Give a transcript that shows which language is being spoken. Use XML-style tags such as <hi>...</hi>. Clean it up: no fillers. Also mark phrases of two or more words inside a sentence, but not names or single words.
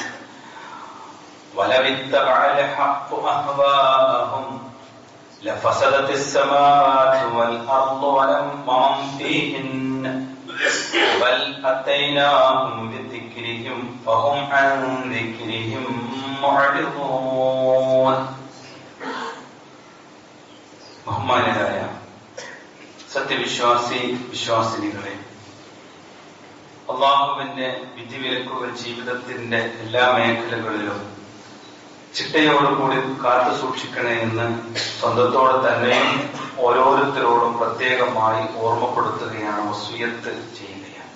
<ar>ولو اتبع الحق أهواءهم لفسدت السماوات والأرض ومن فيهن بل أتيناهم بذكرهم فهم عن ذكرهم معرضون.</ar> <ml>ബഹുമാനരായ വിശ്വാസിനികളെ, അള്ളാഹുവിന്റെ വിധിവിലക്കുകൾ ജീവിതത്തിന്റെ എല്ലാ മേഖലകളിലും ചിട്ടയോടുകൂടി കാത്തു സൂക്ഷിക്കണേ എന്ന് സ്വന്തത്തോടെ തന്നെയും ഓരോരുത്തരോടും പ്രത്യേകമായി ഓർമ്മപ്പെടുത്തുകയാണ്, വസിയ്യത്ത് ചെയ്യുകയാണ്.</ml>